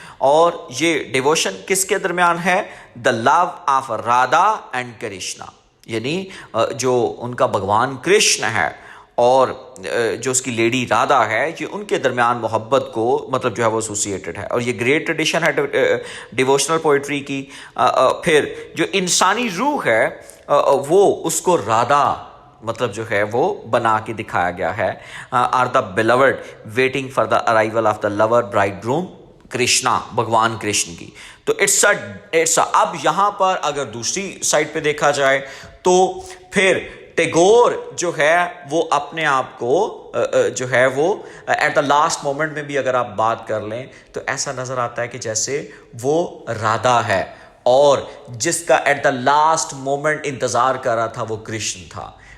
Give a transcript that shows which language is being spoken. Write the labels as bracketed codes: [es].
[ur] اور یہ ڈیووشن کس کے درمیان ہے؟ [en] the love of Radha and Krishna, [ur] یعنی جو ان کا بھگوان کرشن ہے اور جو اس کی لیڈی رادھا ہے، یہ ان کے درمیان محبت کو مطلب جو ہے وہ ایسوسیٹڈ ہے. اور یہ گریٹ ٹریڈیشن ہے ڈیووشنل پوئٹری کی. پھر جو انسانی روح ہے وہ اس کو رادھا مطلب جو ہے وہ بنا کے دکھایا گیا ہے. [en] are the beloved waiting for the arrival of the lover bridegroom Krishna, [ur] بھگوان کرشن کی. تو اب یہاں پر اگر دوسری سائڈ پہ دیکھا جائے تو پھر ٹیگور جو ہے وہ اپنے آپ کو جو ہے وہ [en] at the last moment [ur] میں بھی اگر آپ بات کر لیں تو ایسا نظر آتا ہے کہ جیسے وہ رادھا ہے، اور جس کا ایٹ دا لاسٹ مومنٹ انتظار کر رہا تھا وہ کرشن تھا.